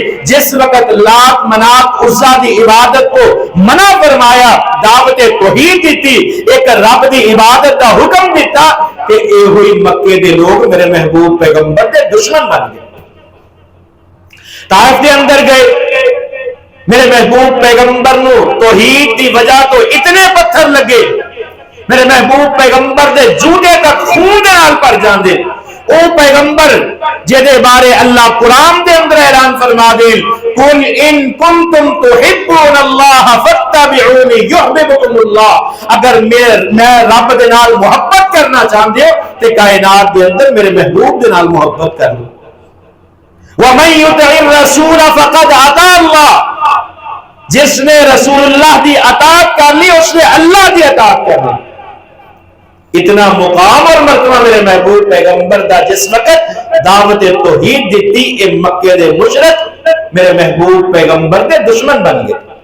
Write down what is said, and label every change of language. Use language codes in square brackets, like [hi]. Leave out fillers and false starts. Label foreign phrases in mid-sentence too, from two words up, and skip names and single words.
[pa] جس وقت لات منات عزا دی عبادت کو منع فرمایا، دعوت توحید دیتی، ایک رب دی عبادت دا حکم دیتا، کہ اے ہوئی مکے دے لوگ میرے محبوب پیغمبر دے دشمن بن گئے۔ طائف دے اندر گئے، میرے محبوب پیغمبر نو توحید دی وجہ تو اتنے پتھر لگے، میرے محبوب پیغمبر دے جوتے تک خون دے نال پر جاندے۔ او پیغمبر جدے بارے اللہ قرآن دے اندر اعلان فرما دے، [ar] قل ان کنتم تحبون اللہ فاتبعونی یحببکم اللہ، [pa] اگر میں رب دے نال محبت کرنا چاہندے ہو تے کائنات دے اندر میرے محبوب دے نال محبت کر لو۔ [ar] وَمَن يُطِعِ الرَّسُولَ فَقَدْ أَطَاعَ اللَّهَ، [pa] جس نے رسول اللہ دی اطاعت کر لی اس نے اللہ دی اطاعت کر لی۔ اتنا مقام اور مرتبہ میرے محبوب پیغمبر دا جس وقت دعوت توحید دیتی، اے مکے دے مشرک میرے محبوب پیغمبر دے دشمن بن گئے۔